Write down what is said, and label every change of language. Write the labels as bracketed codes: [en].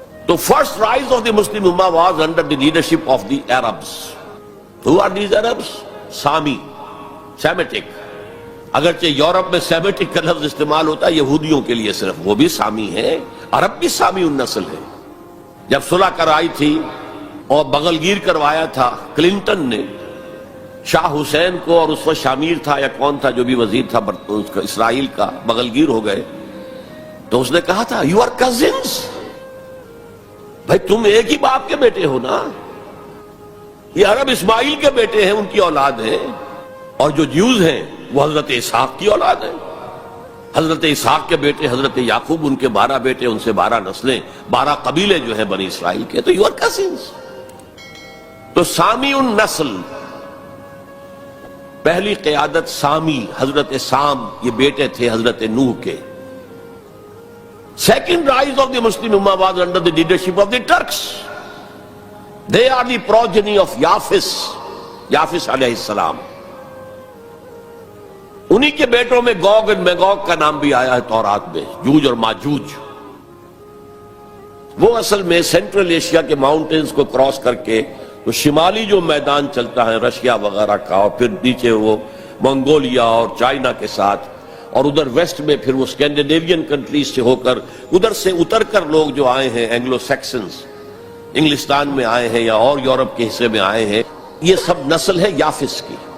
[en] The first rise of the Muslim Ummah was under the leadership of the Arabs. Who are these Arabs? Sami, Semitic. [ur] اگرچہ Europe میں Semitic کا لفظ استعمال ہوتا ہے یہودیوں کے لیے صرف, وہ بھی سامی ہیں, عرب بھی سامی النسل ہے. جب صلح کرائی تھی اور بغلگیر کروایا تھا کلنٹن نے شاہ حسین کو, اور اس وقت شامیر تھا یا کون تھا جو بھی وزیر تھا اسرائیل کا, بغلگیر ہو گئے, تو اس نے کہا تھا یو آر کزنس, بھائی تم ایک ہی باپ کے بیٹے ہو نا, یہ عرب اسماعیل کے بیٹے ہیں, ان کی اولاد ہیں, اور جو جیوز ہیں وہ حضرت اسحاق کی اولاد ہیں. حضرت اسحاق کے بیٹے حضرت یعقوب, ان کے 12 بیٹے, ان سے 12 نسلیں, 12 قبیلے جو ہیں بنی اسرائیل کے, تو یو آر کزنس. تو سامی النسل, پہلی قیادت سامی, حضرت سام, یہ بیٹے تھے حضرت نوح کے. [en] Second rise of the Muslim Ummah was under the leadership of the Turks. They are the progeny of Yafis علیہ السلام. [ur] انہی کے بیٹوں میں گوگ اور میگوگ کا نام بھی آیا ہے تورات میں, جوج اور ماجوج. وہ اصل میں سینٹرل ایشیا کے ماؤنٹینز کو کراس کر کے تو شمالی جو میدان چلتا ہے رشیا وغیرہ کا, اور پھر نیچے وہ منگولیا اور چائنا کے ساتھ, اور ادھر ویسٹ میں پھر وہ اسکینڈینیوین کنٹریز سے ہو کر ادھر سے اتر کر لوگ جو آئے ہیں اینگلو سیکسنز, انگلستان میں آئے ہیں یا اور یورپ کے حصے میں آئے ہیں, یہ سب نسل ہے یافس کی.